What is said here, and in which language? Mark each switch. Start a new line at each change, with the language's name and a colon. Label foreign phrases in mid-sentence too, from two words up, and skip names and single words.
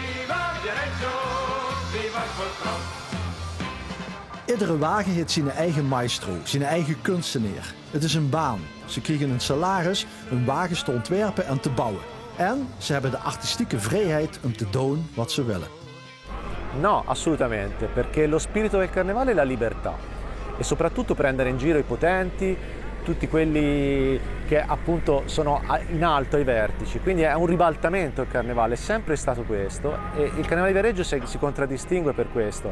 Dutch: Iedere wagen heeft zijn eigen maestro, zijn eigen kunstenaar. Het is een baan. Ze krijgen een salaris, hun wagens te ontwerpen en te bouwen. En ze hebben de artistieke vrijheid om te doen wat ze willen.
Italian: No, assolutamente, perché lo spirito del carnevale è la libertà e soprattutto prendere in giro i potenti, tutti quelli che appunto sono in alto ai vertici, quindi è un ribaltamento il carnevale, è sempre stato questo e il carnevale di Viareggio si contraddistingue per questo.